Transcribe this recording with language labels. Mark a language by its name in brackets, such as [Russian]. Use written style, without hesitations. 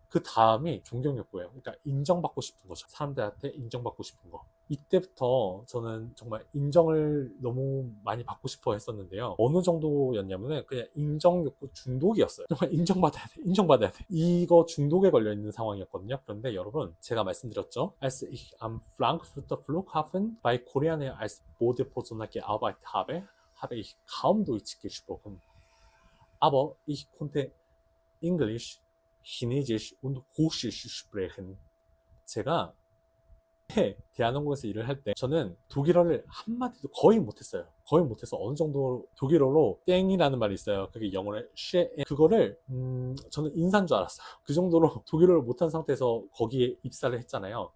[Korean] 그 다음이 존경 욕구예요. 그러니까 인정받고 싶은 거죠. 사람들한테 인정받고 싶은 거. 이때부터 저는 정말 인정을 너무 많이 받고 싶어 했었는데요. 어느 정도였냐면은 그냥 인정 욕구 중독이었어요. 정말 인정받아야 돼, 인정받아야 돼. 이거 중독에 걸려 있는 상황이었거든요. 그런데 여러분, 제가 말씀드렸죠. [German] Als ich am Frankfurter Flughafen bei Koreaner als Bodepersonal gearbeitet habe, habe ich kaum Deutsch gesprochen. Aber ich konnte Englisch, Chinesisch und Russisch sprechen. [Korean] 제가 대한항공에서 일을 할 때 저는 독일어를 한마디도 거의 못했어요. 거의 못해서 어느 정도 독일어로 땡이라는 말이 있어요. 그게 영어로 쉐, 그거를 저는 인사인 줄 알았어요. 그 정도로 독일어를 못한 상태에서 거기에 입사를 했잖아요.